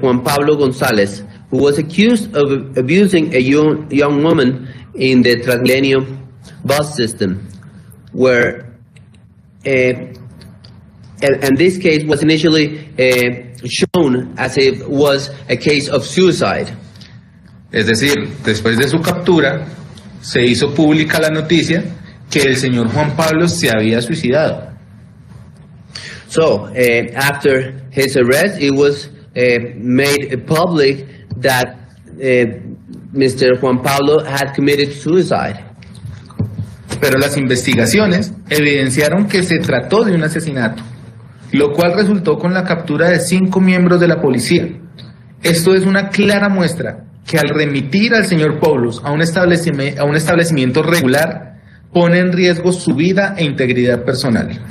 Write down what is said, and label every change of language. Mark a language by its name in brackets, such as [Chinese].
[English] Juan Pablo González, who was accused of abusing a young woman in the Transmilenio bus system, where and this case was initially shown as if it was a case of suicide. [Spanish] Es decir, después de su captura, se hizo pública la noticia que el señor Juan Pablo se había suicidado. [English] So, after his arrest, it was made public that Mr. Juan Pablo had committed suicide. [Spanish] Pero las investigaciones evidenciaron que se trató de un asesinato, lo cual resultó con la captura de 5 miembros de la policía. Esto es una clara muestra que al remitir al señor Poulos a un establecimiento regular pone en riesgo su vida e integridad personal.